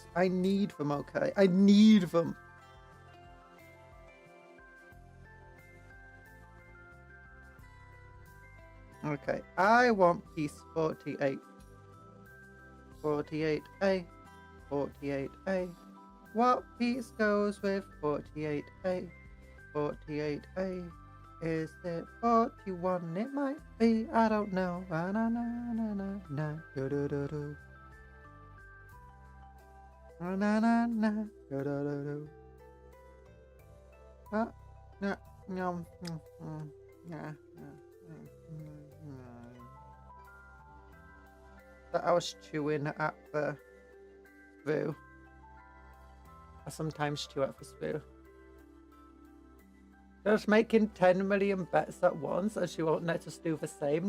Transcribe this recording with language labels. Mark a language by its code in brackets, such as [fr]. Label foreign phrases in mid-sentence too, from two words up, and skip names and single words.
[en] I need them, okay? I need them. Okay, I want piece 48. 48A. 48A. What piece goes with 48A? 48A. Is it 41? It might be. I don't know. Na na na na na na. Do do do do. Na na na na. Do do do do. Ah, no, no, yeah. That I was chewing at the spoon. I sometimes chew at the spoon. Just making 10 million bets at once, and she won't let us do the same.